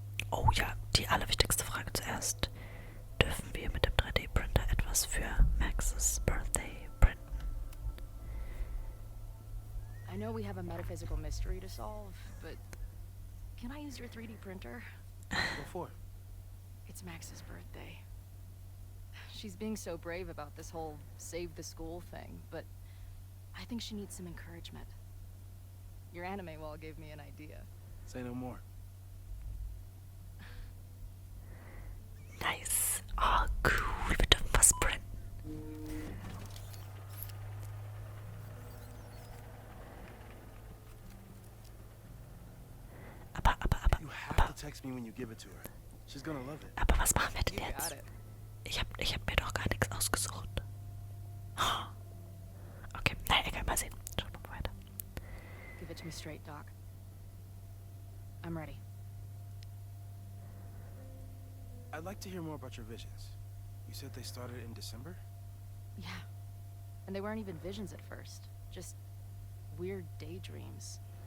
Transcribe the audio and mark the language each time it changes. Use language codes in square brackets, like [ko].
[de] Oh ja, die allerwichtigste Frage zuerst. Dürfen wir mit dem 3D-Printer etwas für Max's Birthday printen? [en] I know we have a metaphysical mystery to solve, but can I use your 3D printer? What for? It's Max's birthday. She's being so brave about this whole save the school thing, but I think she needs some encouragement. Your anime wall gave me an idea. Say no more. Nice. Oh, cool. [de] Wir dürfen was printen. [en] You have to text me when you give it to her. She's gonna love it. [de] Aber was machen wir denn [en] You got [de] jetzt? [en] it. [de] Ich hab mir doch gar nichts ausgesucht. Okay, naja, egal, mal sehen. Schauen wir mal weiter. [en] Give it to me straight, Doc. I'm ready. I'd like to hear more about your visions. You said they started in December? Yeah. And they weren't even visions at first. Just weird daydreams.